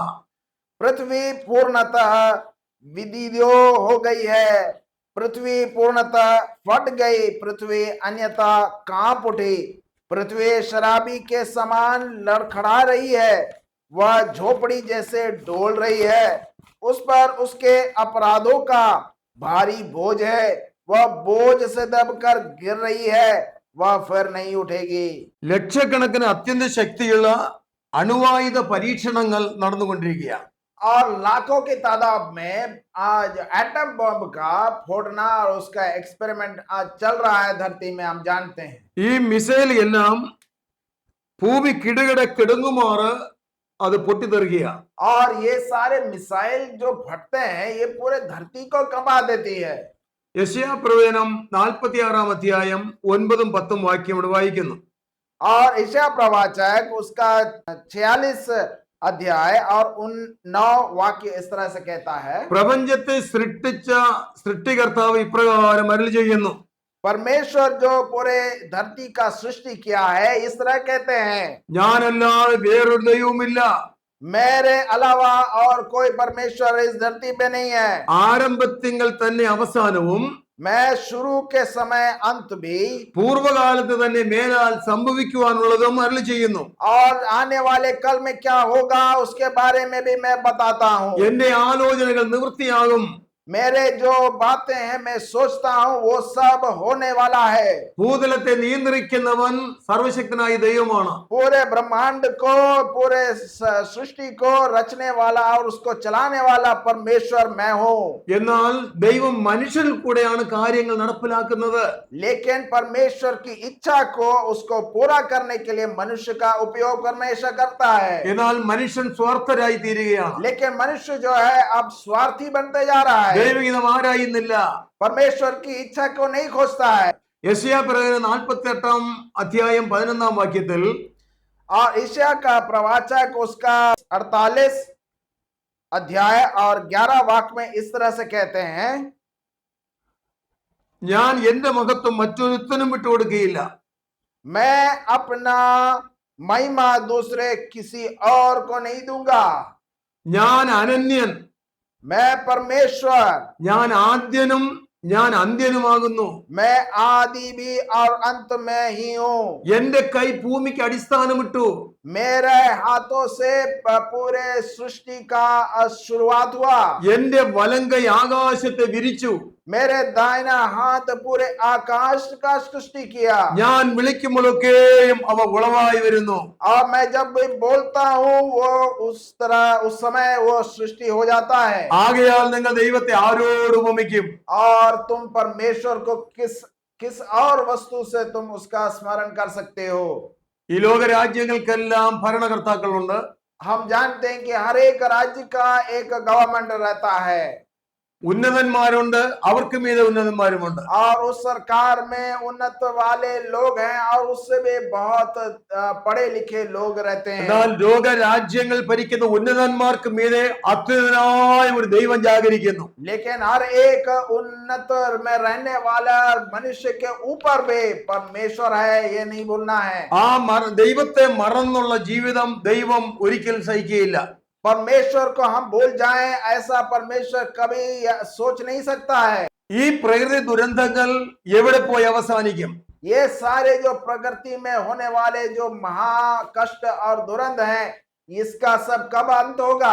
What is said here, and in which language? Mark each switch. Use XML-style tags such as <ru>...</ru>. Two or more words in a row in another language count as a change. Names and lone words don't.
<hi>पृथ्वी पूर्णतः विदीर्य हो गई है, पृथ्वी पूर्णतः फट गई, पृथ्वी अन्यथा कांप उठी, पृथ्वी शराबी के समान लड़खड़ा रही है, वह झोपड़ी जैसे डोल रही है, उस पर उसके अपराधों का भारी बोझ है, वह बोझ से दबकर गिर रही है, वह फिर नहीं उठेगी।</hi> <ml>ലക്ഷക്കണക്കിന് അത്യന്ത ശക്തിയുള്ള അണുവായുധ പരീക്ഷണങ്ങൾ നടന്നുകൊണ്ടിരിക്കുകയാണ്.</ml> <hi>और लाखों की तादाद में आज एटम बम का फोड़ना और उसका एक्सपेरिमेंट आज चल रहा है धरती में, हम जानते हैं।</hi> <ml>ഈ മിസൈൽ എല്ലാം ഭൂമി കിടുകിട കിടങ്ങുമാറ് അത് പൊട്ടിത്തെറിക്കുകയാണ്.</ml> <hi>और ये सारे मिसाइल जो फटते हैं ये पूरे धरती को कंपा देती है।</hi> <ml>യെശയ്യാപ്രവചനം 46 അധ്യായം 9-10 വാക്യം ഇവിടെ വായിക്കുന്നു.</ml> <hi>और यशायाह प्रवाचक उसका 46 अध्याय और 9 वाक्य इस तरह से कहता है।</hi> <ml>പ്രപഞ്ചത്തെ സൃഷ്ടിച്ച സൃഷ്ടികർത്താവ് ഇപ്രകാരം അരുളി ചെയ്യുന്നു,</ml> <hi>परमेश्वर जो पूरे धरती का सृष्टि किया है इस तरह कहते हैं,</hi> <ml>ഞാനല്ലാതെ വേറൊരു ദൈവവുമില്ല,</ml> <hi>मेरे अलावा और कोई परमेश्वर इस धरती पे नहीं है,</hi> <ml>ആരംഭത്തിങ്കൽ തന്നെ അവസാനവും</ml> <hi>मैं शुरू के समय अंत भी</hi> <ml>പൂർവകാലത്ത് തന്നെ മേലാൽ സംഭവിക്കുവാനുള്ളതും അരുളി ചെയ്യുന്നു.</ml> <hi>और आने वाले कल में क्या होगा उसके बारे में भी मैं बताता हूँ।</hi> <ml>എന്റെ ആലോചനകൾ നിവൃത്തിയാകും,</ml> <hi>मेरे जो बातें हैं मैं सोचता हूँ वो सब होने वाला है।</hi> <ml>ഭൂതലത്തെ നിയന്ത്രിക്കുന്നവൻ സർവശക്തനായ ദൈവമാണ്.</ml> <hi>पूरे ब्रह्मांड को, पूरे सृष्टि को रचने वाला और उसको चलाने वाला परमेश्वर मैं हूँ।</hi> <ml>എന്നാൽ ദൈവം മനുഷ്യരിൽ കൂടെയാണ് കാര്യങ്ങൾ നടപ്പിലാക്കുന്നത്.</ml> <hi>लेकिन परमेश्वर की इच्छा को उसको पूरा करने के लिए मनुष्य का उपयोग परमेश्वर करता है।</hi> <ml>എന്നാൽ മനുഷ്യൻ സ്വാർത്ഥരായി തീരുകയാണ്.</ml> <hi>लेकिन मनुष्य जो है अब स्वार्थी बनते जा रहा है,</hi> <ml>ദൈവഹിതം ആരായുന്നില്ല.</ml> <hi>परमेश्वर की इच्छा को नहीं खोजता है।</hi> <ml>യെശയ്യാപ്രവചനം 48 അധ്യായം 11 വാക്യത്തിൽ</ml> <hi>और यशायाह का प्रवाचक उसका 48 अध्याय और 11 वाक्य में इस तरह से कहते हैं,</hi> <ml>ഞാൻ എന്റെ മഹത്വം മറ്റൊരുത്തനും വിട്ടുകൊടുക്കുകയില്ല,</ml> <hi>मैं अपना महिमा दूसरे किसी और को नहीं दूंगा,</hi> <ml>ഞാൻ അനന്യൻ,</ml> <hi>मैं परमेश्वर,</hi> <ml>ഞാൻ ആദ്യനും ഞാൻ അന്ത്യനുമാകുന്നു,</ml> <hi>मैं आदि भी और अंत में ही हूँ,</hi> <ml>എന്റെ കൈ ഭൂമിക്ക് അടിസ്ഥാനമിട്ടു,</ml> <hi>मेरे हाथों से पूरे सृष्टि का शुरुआत हुआ,</hi> <ml>എന്റെ വലങ്കൈ ആകാശത്തെ വിരിച്ചു,</ml> <hi>मेरे दाहिना हाथ पूरे आकाश का सृष्टि किया,</hi> <ml>ഞാൻ വിളിക്കുമ്പോഴൊക്കെയും അവ ഉളവായി വരുന്നു.</ml> <hi>और मैं जब भी बोलता हूँ वो उस तरह उस समय वो सृष्टि हो जाता है।</hi> <ml>ആകയാൽ നിങ്ങൾ ദൈവത്തെ ആരോട് ഉപമിക്കും?</ml> <hi>और तुम परमेश्वर को किस किस और वस्तु से तुम उसका स्मरण कर सकते हो?</hi> <ml>ഈ ലോക രാജ്യങ്ങൾക്കെല്ലാം ഭരണകർത്താക്കളുണ്ട്.</ml> <hi>हम जानते हैं कि हर एक राज्य का एक गवर्नमेंट रहता है,</hi> <ml>ഉന്നതന്മാരുണ്ട്, അവർക്ക് മീതെ ഉന്നതന്മാരുമുണ്ട്.</ml> <hi>और उस सरकार में उन्नत वाले लोग हैं और उससे भी बहुत पढ़े लिखे लोग रहते हैं।</hi> <ml>എന്നാൽ ലോകരാജ്യങ്ങൾ ഭരിക്കുന്ന ഉന്നതന്മാർക്ക് മീതെ അത്യുന്നതനായ ഒരു ദൈവം ജാഗരിക്കുന്നു.</ml> <hi>लेकिन हर एक उन्नत में रहने वाला मनुष्य के ऊपर भी परमेश्वर है, ये नहीं भूलना है।</hi> <ml>ആ ദൈവത്തെ മറന്നുള്ള ജീവിതം ദൈവം ഒരിക്കൽ സഹിക്കുകയില്ല.</ml> <hi>परमेश्वर को हम भूल जाएं, ऐसा परमेश्वर कभी सोच नहीं सकता है।</hi> <ml>ഈ പ്രകൃതി ദുരന്തങ്ങൾ എവിടെ പോയി അവസാനിക്കും?</ml> <hi>ये सारे जो प्रकृति में होने वाले जो महा कष्ट और दुरंत हैं, इसका सब कब अंत होगा?</hi>